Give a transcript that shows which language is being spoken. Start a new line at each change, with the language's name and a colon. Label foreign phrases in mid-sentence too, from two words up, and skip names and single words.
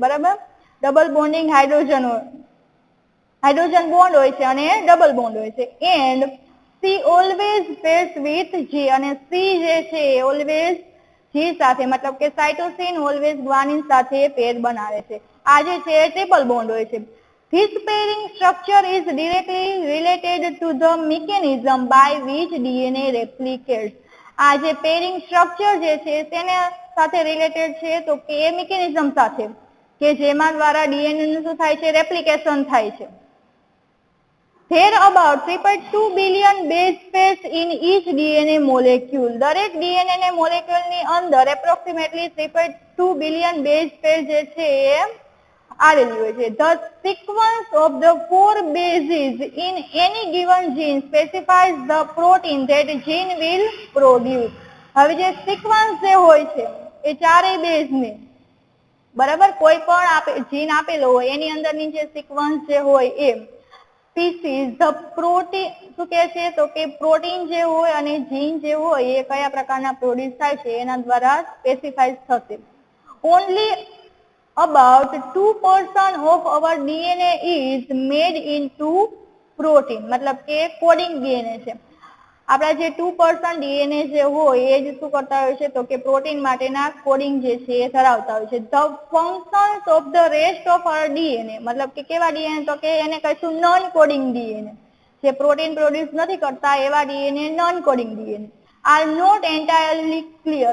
Gujarati: બરાબર,
English: double bonding hydrogen bond
Gujarati: હોય છે અને
English: double bond
Gujarati: હોય છે.
English: and C always pairs with G.
Gujarati: અને સી જે છે ઓલવેઝ જી સાથે મતલબ કે સાઇટોસિન ઓલવેઝ ગ્વાનિન સાથે પેર બનાવે છે. આ જે છે
English: triple bond
Gujarati: હોય છે.
English: This pairing structure is directly related to the mechanism by which DNA replicates.
Gujarati: આ જે
English: pairing structure
Gujarati: જે છે તેને સાથે રિલેટેડ છે તો કે એ મિકેનિઝમ સાથે કે જેમાં દ્વારા ડીએનએ નું શું થાય છે રેપ્લિકેશન થાય છે.
English: There are about 3.2 billion base pairs in each DNA molecule.
Gujarati: દરેક ડીએનએ ને મોલેક્યુલ ની અંદર એપ્રોક્સિમેટલી 3.2 બિલિયન
English: base pair
Gujarati: જે છે એ આવેલી હોય છે.
English: The sequence of the 4 bases in any given gene specifies the protein that gene will produce.
Gujarati: હવે જે સિક્વન્સ જે હોય છે એ ચારેય બેઝ ને બરાબર કોઈ પણ જીન આપેલો હોય એની અંદરની જે સિક્વન્સ જે હોય એ
English: specifies the protein
Gujarati: શું કહે છે તો કે પ્રોટીન જે હોય અને જીન જે હોય એ કયા પ્રકારના પ્રોડ્યુસ થાય છે એના દ્વારા સ્પેસિફાઈ થશે.
English: ઓનલી about 2% of our DNA is made into protein.
Gujarati: મતલબ કે
English: coding DNA
Gujarati: છે. આપણા જે 2% ડીએનએ જે હોય એ જ શું કરતા હોય છે તો કે પ્રોટીન માટેના કોડિંગ જે છે એ ધરાવતા હોય છે.
English: the functions of the rest of our DNA
Gujarati: મતલબ કે કેવા ડીએનએ તો કે એને કહીશું
English: non coding DNA.
Gujarati: જે પ્રોટીન પ્રોડ્યુસ નથી કરતા એવા ડીએનએ
English: non coding DNA are not entirely clear.